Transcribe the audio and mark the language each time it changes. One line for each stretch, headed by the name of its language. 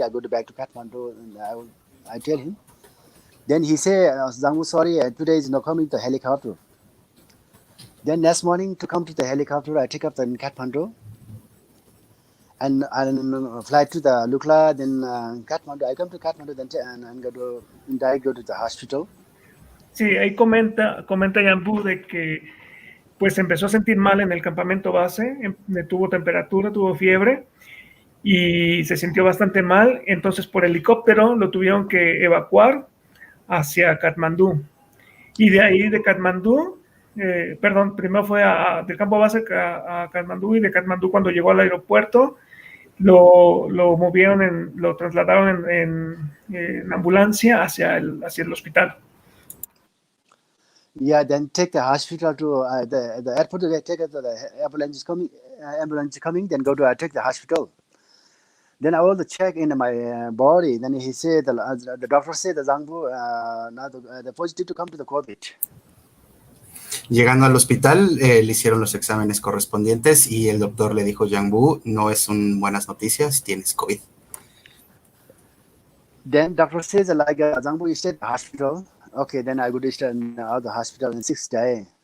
English: I go back to Kathmandu and I tell him. Then he say, "Jangbu, sorry, today is not coming to helicopter." Then next morning to come to the helicopter, I take up in Kathmandu and fly to the Lukla. Then Kathmandu, I come to Kathmandu then and go to the hospital.
Spanish: Sí, ahí comenta Jangbu de que pues empezó a sentir mal en el campamento base, tuvo temperatura, tuvo fiebre y se sintió bastante mal, entonces por helicóptero lo tuvieron que evacuar hacia Katmandú. Y de ahí de Katmandú, primero fue del campo base a Katmandú, y de Katmandú cuando llegó al aeropuerto lo movieron, lo trasladaron en ambulancia hacia el hospital.
English: Yeah, then take the hospital to the airport. Take the ambulance is coming. Then go to take the hospital. Then I want to check in my body. Then he said the doctor said the Jangbu now the positive to come to the COVID.
Spanish: Llegando al hospital, le hicieron los exámenes correspondientes y el doctor le dijo, Jangbu, no es buenas noticias, tienes COVID.
English: Then doctor says like Jangbu, you stay at the hospital. Okay, then I go to stay in the hospital in 6 days.